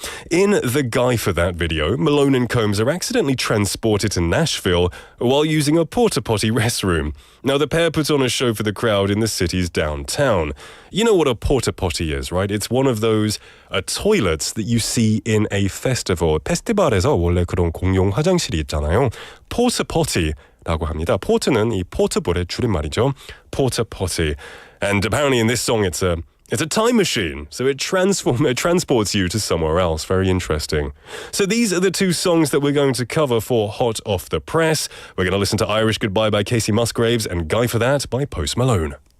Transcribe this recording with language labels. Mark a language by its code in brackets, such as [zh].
[en] In the Guy for That video, Malone and Combs are accidentally transported to Nashville while using a porta-potty restroom. Now, the pair put on a show for the crowd in the city's downtown. You know what a porta-potty is, right? It's one of those toilets that you see in a festival. [ko] 페스티벌에서 원래 그런 공용 화장실이 있잖아요. porta-potty라고 합니다. port는 이 portable의 줄임말이죠. [en] porta-potty. And apparently in this song it's a time machine, so it transports you to somewhere else. Very interesting. So these are the 2 songs that we're going to cover for Hot Off the Press. We're going to listen to Irish Goodbye by Casey Musgraves and Guy for That by Post Malone.